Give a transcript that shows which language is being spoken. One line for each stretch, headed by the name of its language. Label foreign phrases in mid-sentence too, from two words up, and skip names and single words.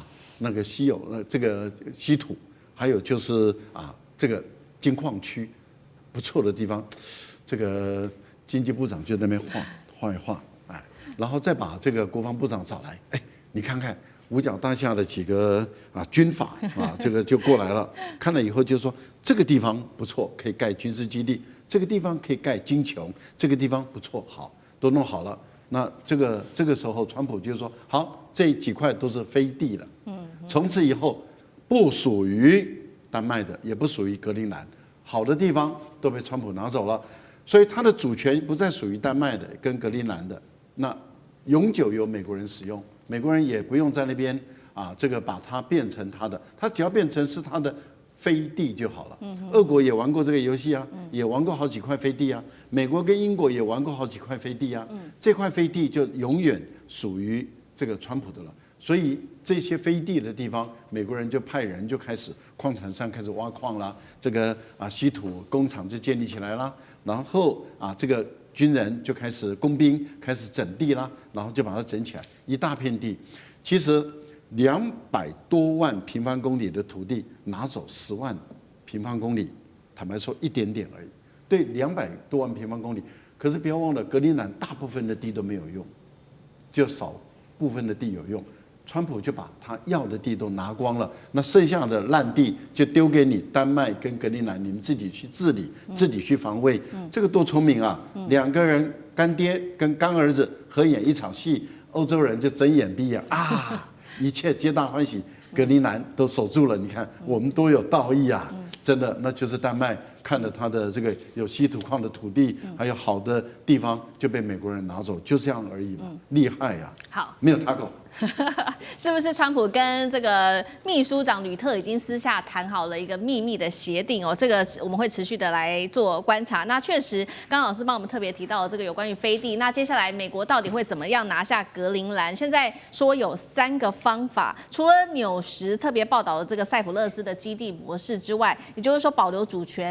Chinese: 那個稀有这個稀土，還有就是啊這個金礦區不錯的地方，這個經濟部長就在那邊畫一畫，哎，然後再把這個國防部長找來，哎，你看看五角大廈的幾個軍閥啊，這個就過來了，看了以後就說這個地方不錯，可以蓋軍事基地，這個地方可以蓋金瓊，這個地方不錯，好，都弄好了。那這個時候，川普就說：“好，這幾塊都是飛地了，從此以後不屬於丹麥的，也不屬於格陵蘭，好的地方都被川普拿走了，所以它的主權不再屬於丹麥的跟格陵蘭的，那永久由美國人使用，美國人也不用在那邊啊，這個把它變成他的，他只要變成是他的飛地就好了。俄國也玩過這個遊戲啊，也玩過好幾塊飛地啊。美國跟英國也玩過好幾塊飛地啊。這塊飛地就永遠屬於這個川普的了。所以這些飛地的地方，美國人就派人就開始礦場上開始挖礦啦，這個稀土工廠就建立起來啦，然後這個軍人就開始工兵開始整地啦，然後就把它整起來，一大片地，其實。200多萬平方公里的土地拿走10萬平方公里，坦白說一點點而已。對，200多萬平方公里，可是不要忘了，格陵蘭大部分的地都沒有用，就少部分的地有用。川普就把他要的地都拿光了，那剩下的爛地就丟給你丹麥跟格陵蘭，你們自己去治理，自己去防衛。這個多聰明啊！2個人乾爹跟乾兒子合演一場戲，歐洲人就睜眼閉眼啊！一切皆大歡喜，格陵蘭都守住了。你看，我們都有道義啊，真的，那就是丹麥看了他的這個有稀土礦的土地，還有好的地方，就被美國人拿走，就這樣而已嘛，厲害呀！好，沒有他狗。是不是川普跟這個秘書長呂特已經私下談好了一個秘密的協定哦？這個我們會持續的來做觀察。那確實，剛剛老師幫我們特別提到了這個有關於飛地。那接下來美國到底會怎麼樣拿下格陵蘭？現在說有3個方法，除了紐時特別報道的這個塞浦路斯的基地模式之外，也就是說保留主權。